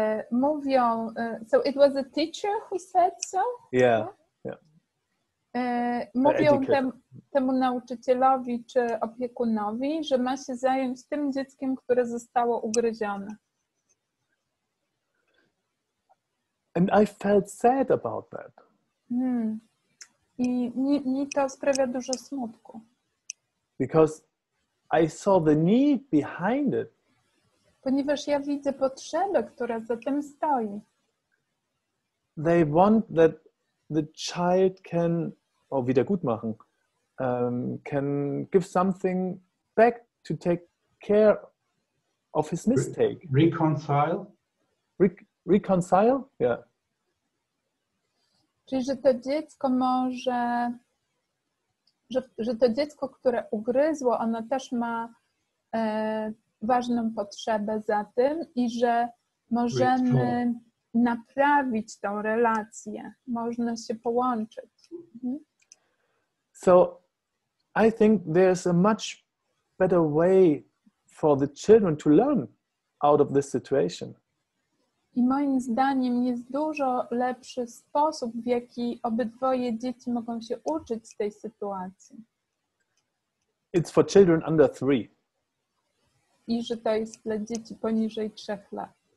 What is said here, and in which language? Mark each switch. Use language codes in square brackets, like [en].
[pl] Mówią, [en] so it was a teacher who said so? Yeah. [pl] Mówią temu nauczycielowi czy opiekunowi, że ma się zająć tym dzieckiem, które zostało ugryzione. [en] And I felt sad about that. [pl] I mi to sprawia dużo smutku. [en] Because I saw the need behind it. [pl] Ponieważ ja widzę potrzebę, która za tym stoi. [en] They want that the child can, [de] wiedergutmachen, [en] can give something back to take care of his mistake. Reconcile? Reconcile? Yeah. [pl] Czyli, że to dziecko może, że to dziecko, które ugryzło, ono też ma ważną potrzebę za tym i że możemy naprawić tą relację. Można się połączyć. [en] So I think there's a much better way for the children to learn out of this situation. [pl] I moim zdaniem jest dużo lepszy sposób, w jaki obydwoje dzieci mogą się uczyć z tej sytuacji. [en] It's for children under 3. [pl] i że to jest dla dzieci poniżej 3 lat.